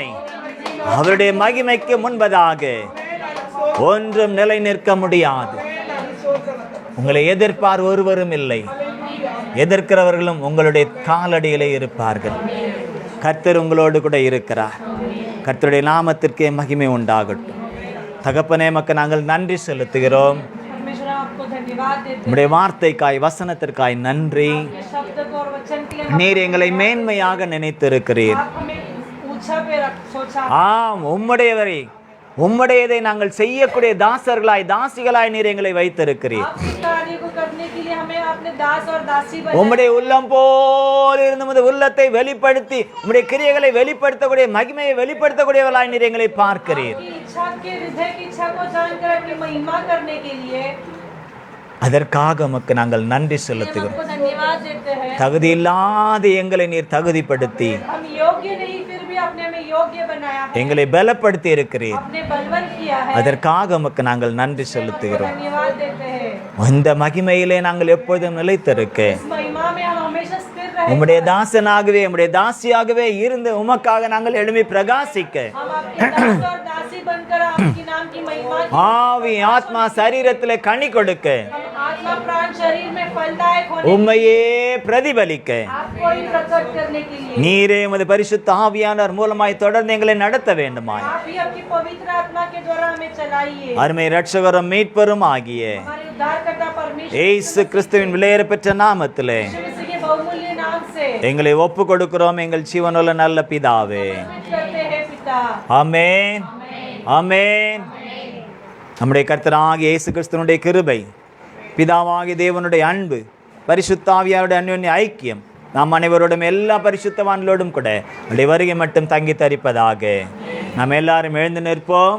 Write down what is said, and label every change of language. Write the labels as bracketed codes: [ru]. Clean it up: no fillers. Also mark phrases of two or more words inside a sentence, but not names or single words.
[ta] அவருடைய மகிமைக்கு முன்பதாக ஒன்றும் நிலை நிற்க முடியாது. உங்களை எதிர்ப்பார் ஒருவரும் இல்லை. எதிர்க்கிறவர்களும் உங்களுடைய காலடியிலே இருப்பார்கள். கர்த்தர் உங்களோடு கூட இருக்கிறார். கர்த்தருடைய நாமத்திற்கே மகிமை உண்டாகட்டும். தகப்பனே, மக்கு நாங்கள் நன்றி செலுத்துகிறோம். [hi] परमेश्वर आपको धन्यवाद देते [ta] உம்முடைய வார்த்தைக்காய், வசனத்திற்காய் நன்றி. [hi] हैं शब्द को और वचन के लिए [ta] நீர் எங்களை மேன்மையாக நினைத்திருக்கிறீர். [hi] आप हमें ऊंचा पे सोचा [ta] ஆம், உம்முடையவரை, உம்முடையதை நாங்கள் செய்யக்கூடிய தாசர்களாய், தாசிகளாய் நீர் எங்களை வைத்திருக்கிறீர். [hi] आपके कार्य को करने के लिए हमें अपने दास और दासी बनाया। [ta] உம்முடைய உள்ளம் போல் இருந்து உமது உள்ளத்தை வெளிப்படுத்தி, உம்முடைய கிரியைகளை வெளிப்படுத்தக்கூடிய, மகிமையை வெளிப்படுத்தக்கூடியவர்களாய் நீர் எங்களை பார்க்கிறீர். [hi] आपकी इच्छा के हृदय की इच्छा को जानकर अपनी महिमा करने के लिए [ta] அதற்காக உமக்கு நாங்கள் நன்றி செலுத்துகிறோம். [hi] आपको धन्यवाद देते हैं। [ta] தகுதி இல்லாத எங்களை நீர் தகுதிப்படுத்தி [hi] हम योग्य नहीं फिर भी अपने में योग्य बनाया है। [ta] எங்களை பலப்படுத்தி இருக்கிறீர். [hi] आपने बलवंत किया है। [ta] அதற்காக உமக்கு நாங்கள் நன்றி செலுத்துகிறோம். [hi] धन्यवाद देते हैं। [ta] இந்த மகிமையிலே நாங்கள் எப்பொழுதும் நிலைத்திருக்க [hi] इस महिमा में हम हमेशा स्थिर रहे। [ta] உம்முடைய தாசனாகவே, உம்முடைய தாசியாகவே இருந்து உமக்காக நாங்கள் எழும்பி பிரகாசிக்க [hi] हम आपके दास और दासी बनकर आपके नाम की महिमा की [ta] ஆவி ஆத்மா சரீரத்திலே கனி கொடுக்க, [hi] हम आत्मा प्राण शरीर में फलदायक होने [ta] உம்மையே பிரதிபலிக்க [hi] आपको ही प्रकट करने के लिए [ta] நீரே உமது பரிசுத்த ஆவியானவர் மூலமாய் தொடர்ந்து எங்களை நடத்த வேண்டுமாய் [hi] आप ही आपकी पवित्र आत्मा के द्वारा हमें चलाइए। [ta] அருமை இரட்சகரும் மீட்பரும் ஆகிய [hi] हमारे उद्धारकर्ता परमेश्वर [ta] இயேசு கிறிஸ்துவின் விலையேற பெற்ற நாமத்திலே [hi] यीशु मसीह के बहुमूल्य नाम से [ta] எங்களை ஒப்பு கொடுக்கிறோம். எங்கள் ஜீவனுள்ள நல்ல பிதாவே, [hi] करते हैं पिता। [ta] ஆமென், ஆமென். நம்முடைய கர்த்தராகிய இயேசு கிறிஸ்துவினுடைய கிருபை, பிதாவாகிய தேவனுடைய அன்பு, பரிசுத்த ஆவியாருடைய அன்யோன்ய ஐக்கியம் நாம் அனைவரோடும், எல்லா பரிசுத்தவான்களோடும் கூட அவருடைய வருகை மட்டும் தங்கி தரிப்பதாக. நாம் எல்லாரும் எழுந்து நிற்போம்.